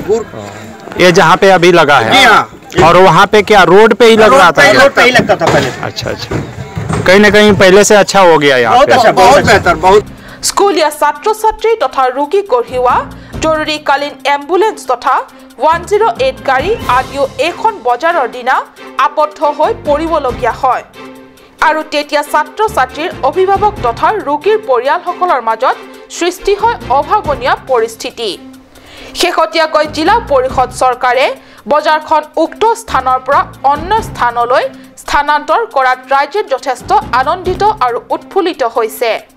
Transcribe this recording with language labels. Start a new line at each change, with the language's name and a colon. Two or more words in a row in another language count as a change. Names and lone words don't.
Hindi: ये जहाँ पे अभी लगा है जी हाँ और वहाँ पे क्या रोड पे ही लग रहा था रोड पे ही लगता था पहले अच्छा कहीं न कहीं पहले से अच्छा हो गया यहाँ पे बहुत बेहतर बहुत
Assamese: স্কুলীয়া ছাত্ৰ ছাত্ৰী তথা ৰোগী কঢ়িওৱা জৰুৰীকালীন এম্বুলেন্স তথা 108 গাড়ী আদিও এখন বজাৰৰ দিনা আবদ্ধ হৈ পৰিবলগীয়া হয় আৰু তেতিয়া ছাত্ৰ ছাত্ৰীৰ অভিভাৱক তথা ৰোগীৰ পৰিয়ালসকলৰ মাজত সৃষ্টি হয় অভাৱনীয় পৰিস্থিতি শেহতীয়াকৈ জিলা পৰিষদ চৰকাৰে বজাৰখন উক্ত স্থানৰ পৰা অন্য স্থানলৈ স্থানান্তৰ কৰাত ৰাজ্যৰ যথেষ্ট আনন্দিত আৰু উৎফুল্লিত হৈছে